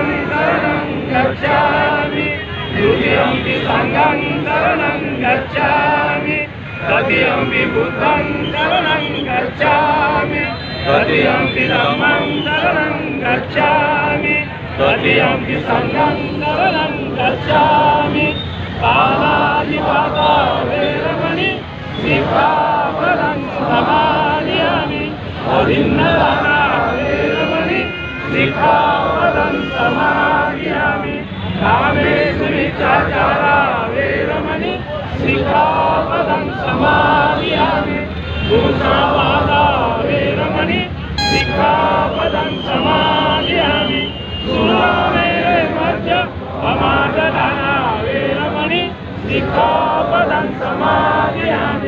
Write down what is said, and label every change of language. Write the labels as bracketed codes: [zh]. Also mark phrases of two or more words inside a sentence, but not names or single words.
[pi] शरणं गच्छामि, तृतीयंपि संघं शरणं गच्छामि, तृतीयंपि बुद्धं शरणं गच्छामि, तृतीयंपि धम्मं शरणं गच्छामि, तृतीयंपि संघं शरणं गच्छामि। पाणातिपाता वेरमणि सिक्खापदं समादयामि, अभिन्नदाना वेरमणि सिक्खापदं समादयामि, कामेषु मिथ्याचारा वेरमणि सिक्खापदं समादयामि, दूषणवादा वेरमणि सिक्खापदं समादयामि, सुरामेरमद्य अमाददाना वेरमणि सिक्खापदं समादयामि।